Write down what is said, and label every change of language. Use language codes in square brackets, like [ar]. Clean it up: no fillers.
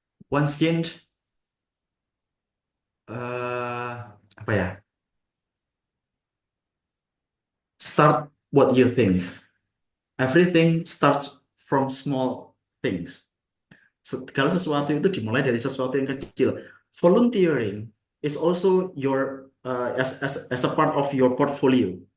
[en] Once again, [id] apa ya? [en] Start what you think. Everything starts from small things. [id] Segala sesuatu itu dimulai dari sesuatu yang kecil. [en] Volunteering is also your as a part of your portfolio.